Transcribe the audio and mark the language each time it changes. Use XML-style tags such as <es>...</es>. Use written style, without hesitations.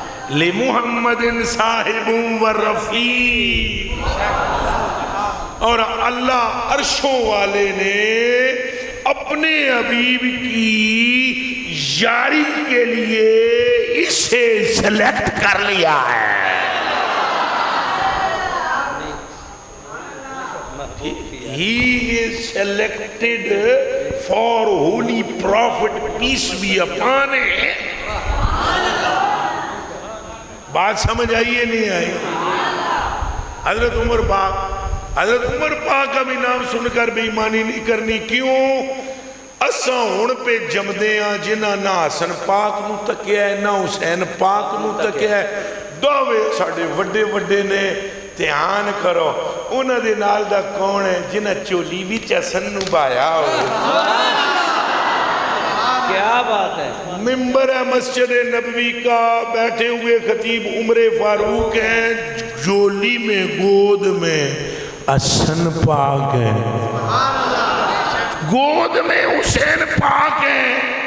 <ur>لمحمد صاحب و رفیق, اور اللہ عرشوں والے نے اپنے حبیب کی یاری کے لیے اسے سلیکٹ کر لیا ہے.</ur> <en>He is selected for holy prophet, peace be upon him.</en> <ur>بات سمجھ آئیے نہیں آئی. حضرت عمر پاک کا بھی نام سن کر بے ایمانی نہیں کرنی.</ur> <pa>کیوں؟ اساں ہن پہ جمدے ہاں جنہاں نہ حسن پاک نو تکیا ہے نہ حسین پاک نو تکیا ہے. دعوے ساڑھے وڈے وڈے نے, دھیان کرو انہاں دے نال دا کون ہے جنہاں چولی بھی حسن نو بایا ہو.</pa> <ur>بات ہے. ممبر ہے مسجد نبوی کا, بیٹھے ہوئے خطیب عمر فاروق ہیں, جولی میں گود میں حسن پاک ہے, گود میں حسین پاک ہیں.</ur>